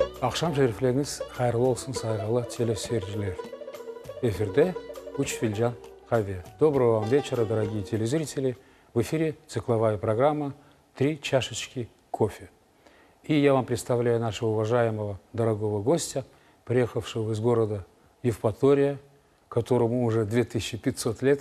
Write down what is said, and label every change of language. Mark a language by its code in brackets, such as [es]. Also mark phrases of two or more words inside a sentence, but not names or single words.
[crh] Akşam şerifleriniz hayırlı olsun saygılı телесерверлер. Эфирде «Уч Фильджан Хаве». [ru] Доброго вам вечера, дорогие телезрители. В эфире цикловая программа «Три чашечки кофе». И я вам представляю нашего уважаемого, дорогого гостя, приехавшего из города Евпатория, которому уже 2500 лет.